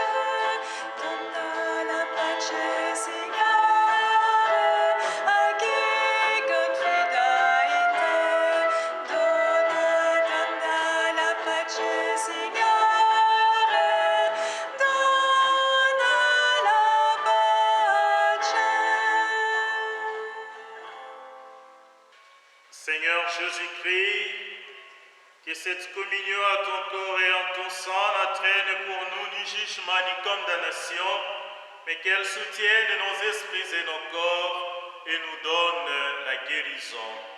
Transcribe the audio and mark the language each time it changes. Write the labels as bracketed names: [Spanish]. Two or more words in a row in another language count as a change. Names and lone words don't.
[Italian] Donna la pace, Signore, a chi confida in te. Donna la pace, Signore, donna la pace. [French] Seigneur Jésus-Christ, que cette communion à ton corps et en ton sang n'entraîne pour nous ni jugement ni condamnation, mais qu'elle soutienne nos esprits et nos corps et nous donne la guérison.